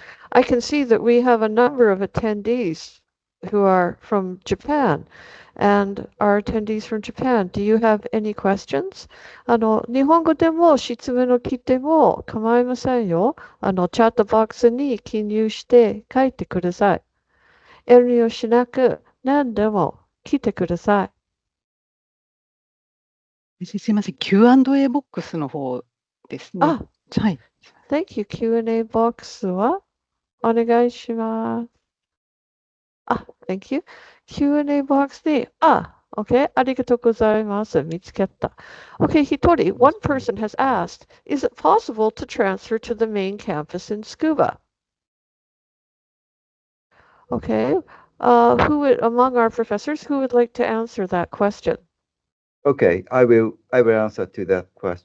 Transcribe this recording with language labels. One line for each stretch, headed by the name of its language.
English: I can see that we have a number of attendees who are from Japan. And our attendees from Japan, do you have any questions?
Japanese: 日本語でも質問を聞いても構いませんよ。チャットボックスに記入して書いてください。遠慮しなく何でも聞いてください。すいません、Q&A ボックスの方ですね。あ、はい。
English: Thank you.
Japanese: Q&A ボックスはお願いします。
English: Thank you.
Japanese: Q&A ボックスに、okay. ありがとうございます。見つけた。
English: Okay, Hitori, one person has asked, is it possible to transfer to the main campus in Tsukuba? Okay. Among our professors, who would like to answer that question? Okay, I will answer to that question.